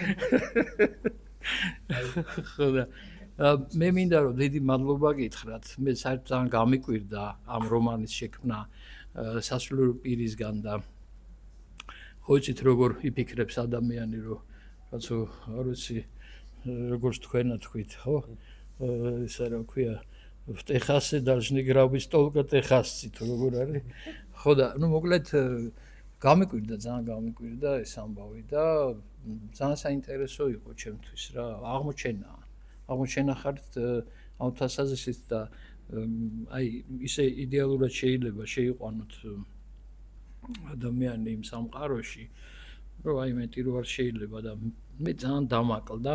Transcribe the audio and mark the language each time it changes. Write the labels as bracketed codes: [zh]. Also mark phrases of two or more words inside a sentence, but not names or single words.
[ka] ხო და მე მინდა რომ დიდი მადლობა გითხრათ, მე საერთოდ ძალიან გამიკვირდა ამ რომანის შექმნა სასულიერო პირისგან და ხო იცით როგორ იფიქრებს ადამიანი რომ რაცო არ ვიცი როგორც თქვენა თქვით, ხო? ისა რა ქვია [ru] в Техасе должны грабить только техасци, [ka] თუ როგორ არის? ხო და ნუ მოკლედ გამიკვირდა, ძალიან გამიკვირდა ეს ამბავი და ძალიან საინტერესო იყო ჩემთვის რა, აღმოჩენა ხართ ამ თვალსაზრისით და აი ისე იდეალურად შეიძლება შეიყვანოთ ადამიანი იმ სამყაროში, რომ აი მეტი რო არ შეიძლება და მე ძალიან დამაკლდა.